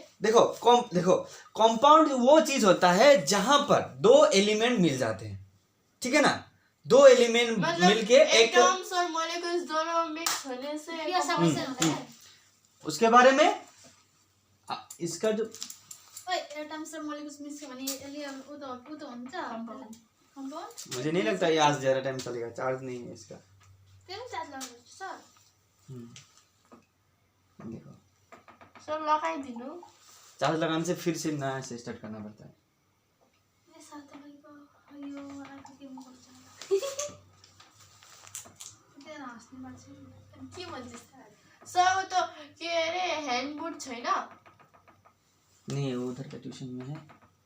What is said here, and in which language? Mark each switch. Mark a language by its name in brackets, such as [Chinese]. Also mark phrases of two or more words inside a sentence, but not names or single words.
[Hindi] देखो कंपाउंड वो चीज होता है जहां पर दो एलिमेंट मिल जाते हैं। ठीक है ना, दो एलिमेंट मतलब मिलके एक एटम्स और मॉलिक्यूल्स दोनों मिक्स होने से ये सबसे होता है उसके बारे में इसका जो [Nepali] ओए एटम्स र मोलिकुल्स मिक्स भने अलि उ त हुन्छ कंपाउंड [Hindi] मुझे नहीं लगता ये आज ज्यादा टाइम चलेगा, चार्ज नहीं है इसका। [Nepali] त्यही चार्ज लगाउनु सर [Hindi] देखो [Nepali] सर लगाइदिनु। [Hindi] चार्ज लगाने से फिर से नया से स्टार्ट करना पड़ता है। [Nepali] ए साथ में यो आके के म गर्छ त्यही हाँस्ने मान्छे के भन्छ सर [Hindi] वो तो [Nepali] के अरे हैंडबुक छैन [Hindi] नहीं वो उधर का ट्यूशन में है।